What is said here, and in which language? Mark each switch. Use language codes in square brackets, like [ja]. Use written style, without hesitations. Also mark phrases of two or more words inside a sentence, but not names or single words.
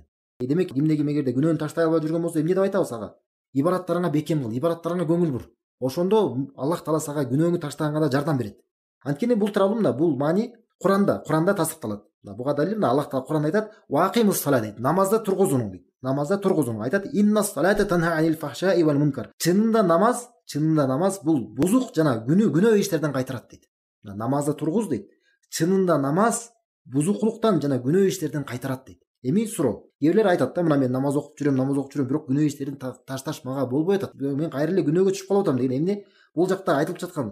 [ky] Демек, кимде ким эгерде күнөөнү таштай албай жүргөн болсо, эмне деп айтабыз ага? Ибадаттарыңа бекем кыл, ибадаттарыңа көңүл бур. Ошондо Аллах Таала сага күнөөңү таштаганга да жардам берет. Анткени бул тууралуу мына бул маани Куранда тасдыкталат. Буга далил мына Аллах Таала Куранда айтат: [ar] "وأقم الصلاة" [ky] дейт. Намазды тургузуңуң дейт. Намазда тургузуңуң. Айтат: [ar] "إن الصلاة تنهى عن الفحشاء والمنكر". [ky] Чынында намаз бул бузук жана күнөө иштерден кайтарат дейт. Намазды тургуз дейт. Чынында намаз бузукулуктан жана күнөө иштерден кайтарат дейт. Эми суроо. Кээ бирлер айтат да, мына мен намаз окуп жүрөм, бирок күнөө иштерин ташташ мага болбой атат. Мен кайра эле күнөөгө түшүп калып атам деген эмне? Бул жакта айтылып жаткан.